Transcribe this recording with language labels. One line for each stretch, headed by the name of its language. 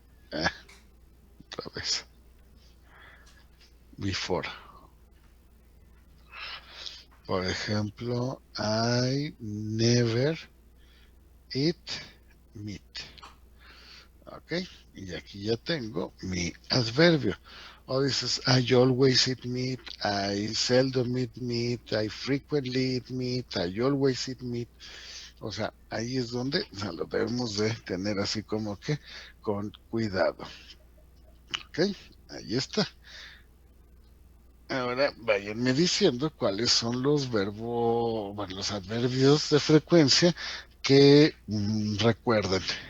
Spanish: Otra vez. Before. Por ejemplo,
English: I never eat meat.
Spanish: Ok, y aquí ya tengo mi adverbio. O dices,
English: I always eat meat, I seldom eat meat, I frequently eat meat, I always eat meat.
Spanish: O sea, ahí es donde lo debemos de tener así como que con cuidado. Ok, ahí está. Ahora váyanme diciendo cuáles son los verbos, bueno, los adverbios de frecuencia que recuerden.